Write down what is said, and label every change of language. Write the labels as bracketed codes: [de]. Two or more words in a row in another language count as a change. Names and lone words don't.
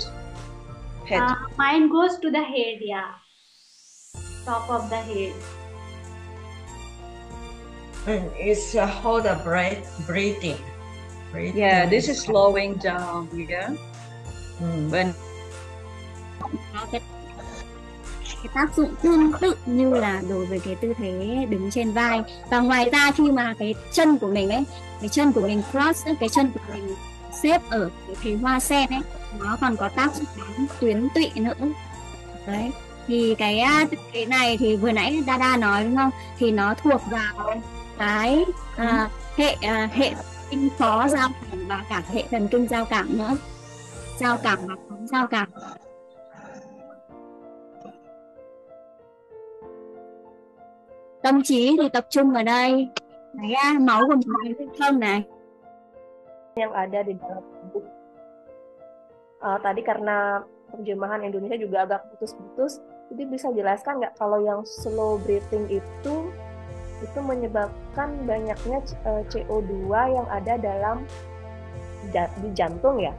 [en] Head. Mine goes to the head, yeah. Top of the head. It's hold the breathing. Yeah, this is slowing down, yeah. When [vi] cái tác dụng tương tự như là đối với cái tư thế đứng trên vai. Và ngoài ra khi mà cái chân của mình ấy, cái chân của mình cross ấy, cái chân của mình xếp ở cái hoa sen ấy, nó còn có tác dụng đến tuyến tụy nữa. Đấy, thì cái này thì vừa nãy Dada nói đúng không, thì nó thuộc vào cái hệ kinh phó giao cảm và cả hệ thần kinh giao cảm nữa, giao cảm và phóng giao cảm. Tâm trí thì tập trung ở đây, cái máu của mình lưu thông này. [id] Yang ada di dalam tubuh. Tadi karena terjemahan Indonesia juga agak putus-putus, jadi bisa jelaskan nggak kalau yang [en] slow breathing [id] itu menyebabkan banyaknya CO2 yang ada dalam di jantung ya?